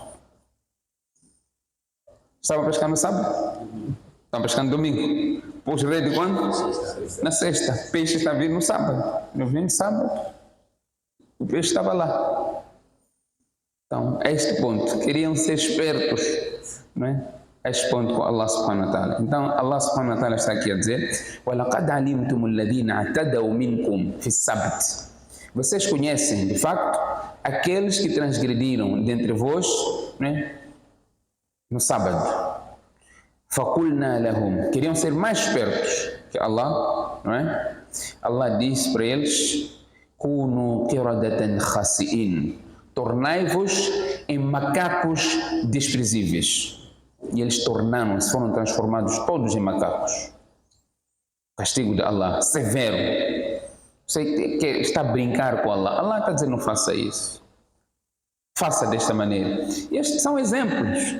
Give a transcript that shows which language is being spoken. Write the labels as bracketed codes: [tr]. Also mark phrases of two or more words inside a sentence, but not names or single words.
[pt] Estavam a pescar no sábado? Estão pescando no domingo. Pôs rede quando? Na sexta. Peixe está vindo no sábado. Não vem no sábado. O peixe estava lá. Então, a este ponto, queriam ser espertos, não é? A este ponto com Allah [ar] سبحانه وتعالى. [pt] Então, Allah [ar] سبحانه وتعالى [pt] está aqui a dizer: [ar] وَلَقَدْ عَلِمْتُمُ الَّذِينَ اعْتَدَوْا مِنْكُمْ فِي السَّبْتِ. [pt] Vocês conhecem, de facto, aqueles que transgrediram dentre vós, não é? No sábado. [ar] فَقُلْنَا لَهُمْ. [pt] Queriam ser mais espertos que Allah, não é? Allah disse para eles: [ar] كُونُوا قِرَدَةً خَاسِئِينَ. [pt] Tornai-vos em macacos desprezíveis. E eles foram transformados todos em macacos. Castigo de Allah, severo. Você que está a brincar com Allah. Allah está dizendo: não faça isso. Faça desta maneira. E estes são exemplos.